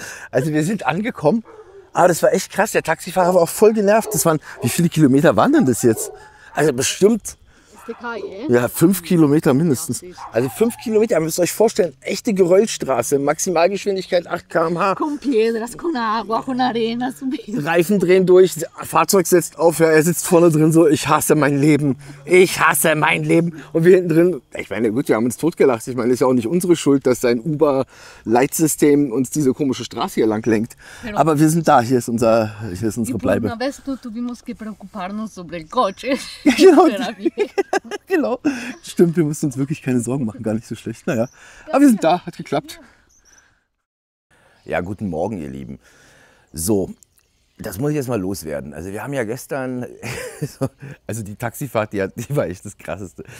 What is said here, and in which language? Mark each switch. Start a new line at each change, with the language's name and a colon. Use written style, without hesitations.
German: Also wir sind angekommen, aber das war echt krass. Der Taxifahrer war auch voll genervt. Wie viele Kilometer waren denn das jetzt? Also bestimmt, ja, 5 Kilometer mindestens. Also 5 Kilometer, ihr müsst euch vorstellen, echte Geröllstraße, Maximalgeschwindigkeit 8 km/h.
Spanish: Con piedras, con agua, con arena.
German: Reifen drehen durch, Fahrzeug setzt auf, ja, er sitzt vorne drin so, ich hasse mein Leben, ich hasse mein Leben. Und wir hinten drin, ich meine, gut, wir haben uns totgelacht. Ich meine, es ist ja auch nicht unsere Schuld, dass sein Uber-Leitsystem uns diese komische Straße hier lang lenkt. Aber wir sind da, hier ist unsere Bleibe.
Spanish: Una vez tuvimos que preocuparnos sobre el coche.
German: Genau. Genau. Stimmt, wir mussten uns wirklich keine Sorgen machen, gar nicht so schlecht. Naja, aber wir sind da, hat geklappt. Ja, guten Morgen, ihr Lieben. So, das muss ich jetzt mal loswerden. Also wir haben ja gestern, also die Taxifahrt, die war echt das Krasseste.